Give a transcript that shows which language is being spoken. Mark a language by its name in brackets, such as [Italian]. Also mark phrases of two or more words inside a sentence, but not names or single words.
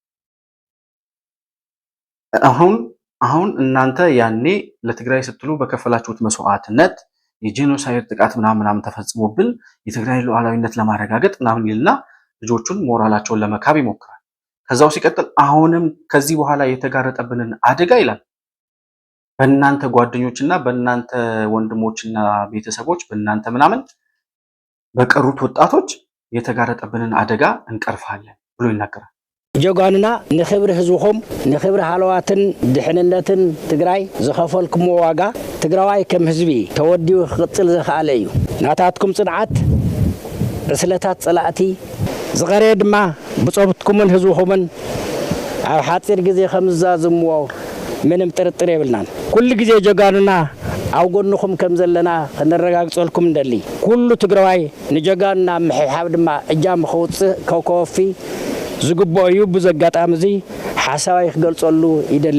[Amharic] አሁን እናንተ ያኔ ለትግራይ ስትሉ በከፈላችሁት መስዋዕትነት የጄኖሳይድ ጥቃት ምናምን ተፈጽሞብን የትግራይ ሉዓላዊነት ለማረጋገጥ ምናምን ይልና ልጆቹን ሞራላቸውን ለመካብ ይሞክራል። ከዛው ሲቀጥል አሁንም ከዚህ በኋላ የተጋረጠብንን አደጋ ይላል በእናንተ ጓደኞችና በእናንተ ወንድሞችና ቤተሰቦች በእናንተ ምናምን በቀሩት ወጣቶች የተጋረጠብንን አደጋ እንቀርፋለን ብሎ ይናገራል። [Tigrinya] ጀጋንና ንኽብሪ ህዝብኹም ንኽብሪ ሃለዋትን ድሕንነትን ትግራይ ዝኸፈልክሞ ዋጋ ትግራዋይ ከም ህዝቢ ተወዲኡ ክቅፅል ዝኽኣለ እዩ። ናታትኩም ጽንዓት ርስለታት ጸላእቲ ዝቐረየ ድማ ብጾብትኩምን ህዝብኹምን ኣብ ሓፂር ግዜ ከም ዝዛዝምዎ ምንም ጥርጥር የብልናን። ኩሉ ግዜ ጀጋንና ኣብ ጎንኹም ከም ዘለና ክንረጋግፀልኩም እንደሊ ኩሉ ትግራዋይ ንጀጋንና ምሕብሓብ ድማ እጃም ክውፅእ ከውከወፊ ዝግባእ እዩ። ብዘጋጣሚ እዚ ሓሳባይ ክገልፀሉ ይደሊ።